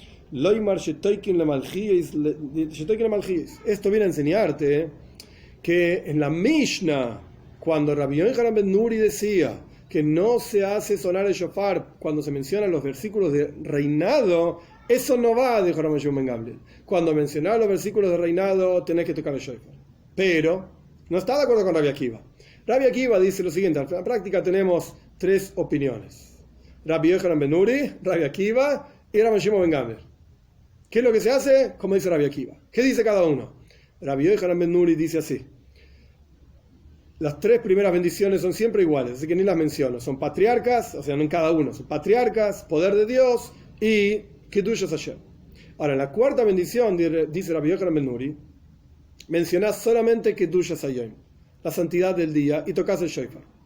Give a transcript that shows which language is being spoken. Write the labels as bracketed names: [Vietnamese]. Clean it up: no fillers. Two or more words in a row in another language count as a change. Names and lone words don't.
[Spanish] Esto viene a enseñarte que en la Mishnah, cuando Rabbi Yochanan ben Nuri decía que no se hace sonar el shofar cuando se mencionan los versículos de reinado, eso no va, dijo Rabbi Shimon ben Gamliel. Cuando mencionaba los versículos de reinado, tenés que tocar el shofar. Pero no está de acuerdo con Rabbi Akiva. Rabbi Akiva dice lo siguiente, en la práctica tenemos tres opiniones. Rabbi Yochanan ben Nuri, Rabbi Akiva y Rabbi Shimon ben Gamliel. ¿Qué es lo que se hace? Como dice Rabbi Akiva. ¿Qué dice cada uno? Rabbi Yochanan ben Nuri dice así. Las tres primeras bendiciones son siempre iguales, así que ni las menciono. Son patriarcas, o sea, no en cada uno, son patriarcas, poder de Dios y [Hebrew] קדושת השם. [Spanish] Ahora, en la cuarta bendición, dice Rabbi Yochanan ben Nuri, mencionás solamente [Hebrew] קדושת השם, [Spanish] la santidad del día, y tocas el shofar.